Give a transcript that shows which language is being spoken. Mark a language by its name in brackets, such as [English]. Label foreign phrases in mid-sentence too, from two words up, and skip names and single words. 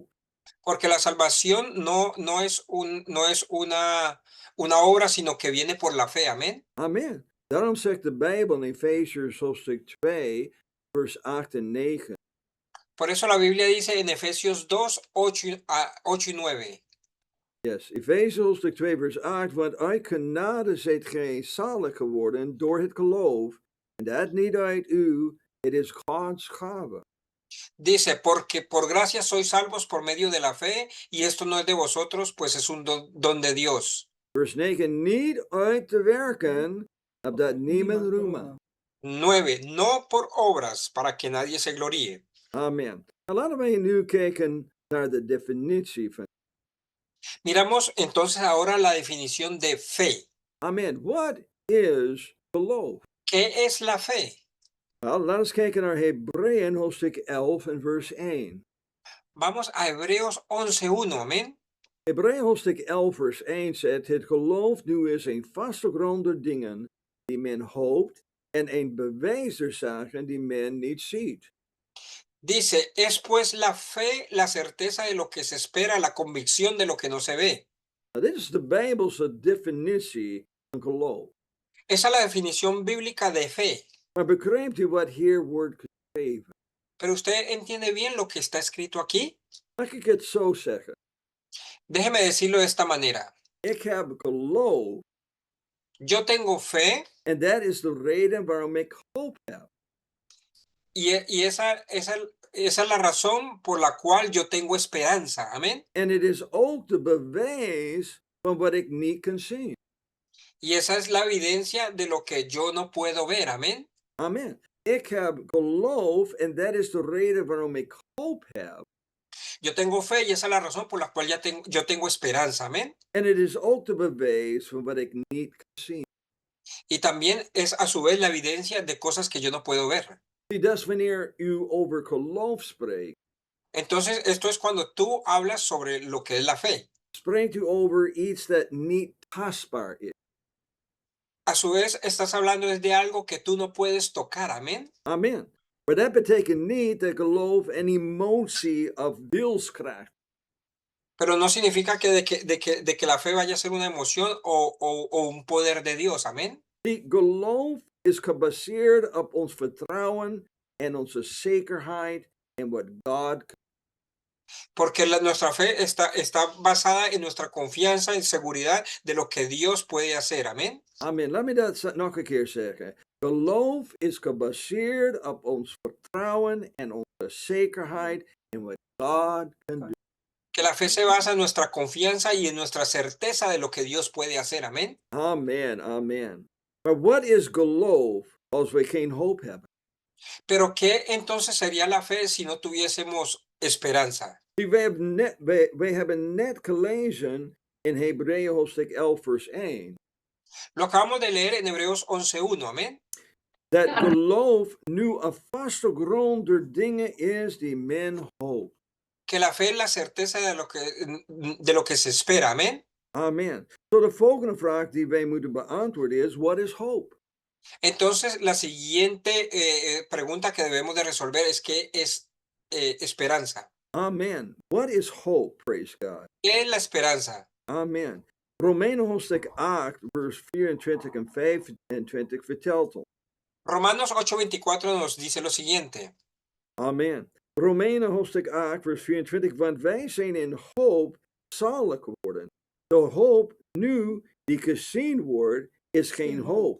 [Spanish] Porque la salvación no es una obra, sino que viene por la fe. Amén. [Dutch] Amen. Daarom zegt de Bijbel in Efeziërs hoofdstuk 2, vers 8 en 9. [Spanish] Por eso la Biblia dice en Efesios 2, 8 y 9. [Dutch] Yes, Efeziërs hoofdstuk 2, vers 8. Want uit genade zijt gij zalig geworden door het geloof. En dat niet uit u, het is Gods gave. Dice, porque por gracia sois salvos por medio de la fe, y esto no es de vosotros, pues es un don de Dios. Vers 9. Niet uit te werken, opdat niemand roeme. 9. [Spanish] No por obras, para que nadie se gloríe. [Dutch] Amen. Nou, laten wij nu kijken naar de definitie van. [Spanish] Miramos entonces ahora la definición de fe. [English] Amen. What is geloof? [Spanish] ¿Qué es la fe? [Dutch] Nou, laten we kijken naar Hebreeën hoofdstuk 11 en vers 1. [Spanish] Vamos a Hebreos 11:1, amén. [Dutch] Hebreeën hoofdstuk 11 vers 1 zegt, het geloof nu is een vaste grond der dingen die men hoopt en een bewijs der zaken die men niet ziet. [Spanish] Dice, es pues la fe la certeza de lo que se espera, la convicción de lo que no se ve. [Dutch] Nou, dit is de Bijbelse definitie van geloof. [Spanish] Esa es la definición bíblica de fe. [Dutch] Maar begrijpt u wat hier wordt geschreven? [Spanish] Pero usted entiende bien lo que está escrito aquí. [Dutch] Laat ik het zo zeggen. [Spanish] Déjeme decirlo de esta manera. [Dutch] Ik heb geloof [Spanish] Yo tengo fe [Dutch] en dat is de reden waarom ik hoop heb. [Spanish] y esa esa es la razón por la cual yo tengo esperanza. Amén. [Dutch] En het is ook de bewijs van wat ik niet kan zien. [Spanish] Y esa es la evidencia de lo que yo no puedo ver. Amén. [Dutch] Amen. Ik heb geloof en dat is de reden waarom ik hoop heb. [Spanish] Yo tengo fe y esa es la razón por la cual yo tengo esperanza. Amén. [Dutch] En het is ook de bewijs van wat ik niet kan zien. [Spanish] Y también es a su vez la evidencia de cosas que yo no puedo ver. [Dutch] Zie, dat is wanneer u over geloof spreekt. [Spanish] Entonces, esto es cuando tú hablas sobre lo que es la fe. [Dutch] Spreekt u over iets dat niet tastbaar is. [Spanish] A su vez, estás hablando de algo que tú no puedes tocar. Amén. [Dutch] Amen. Maar dat betekent niet dat geloof een emotie of wilskracht. [Spanish] Pero no significa de que la fe vaya a ser una emoción o un poder de Dios. Amén. [Dutch] Die geloof is gebaseerd op ons vertrouwen en onze zekerheid in wat God kan. [Spanish] Porque nuestra fe está basada en nuestra confianza y seguridad de lo que Dios puede hacer. Amén. [Dutch] Amen. Laat me dat nog een keer zeggen. Geloof is gebaseerd op ons vertrouwen en onze zekerheid in wat God kan doen. [Spanish] Que la fe se basa en nuestra confianza y en nuestra certeza de lo que Dios puede hacer. Amén. [Dutch] Amen, amen. Maar wat is geloof als we geen hoop hebben? [Spanish] Pero ¿qué entonces sería la fe si no tuviésemos esperanza? [Dutch] Zie, wij hebben net gelezen in Hebreeën hoofdstuk 11 vers 1. [Spanish] Lo acabamos de leer en Hebreos 11:1. Amén. [Dutch] Dat geloof nu een vaste grond door dingen is die men hoopt. [Spanish] Que la fe es la certeza de lo que se espera. Amén. [Dutch] Amen. Zo de volgende vraag die wij moeten beantwoorden is, [English] what is hope? [Spanish] Entonces, la siguiente pregunta que debemos de resolver es ¿qué es esperanza? [English] Amen. What is hope? Praise God. [Spanish] ¿Qué es la esperanza? [Dutch] Amen. Romeinen hoofdstuk 8 vers 24 en 25 vertelt ons. [Spanish] Romanos 8:24 nos dice lo siguiente. [Dutch] Amen. Romeinen hoofdstuk 8 vers 24, want wij zijn in hoop zalig geworden. De hoop nu die gezien wordt, is geen hoop.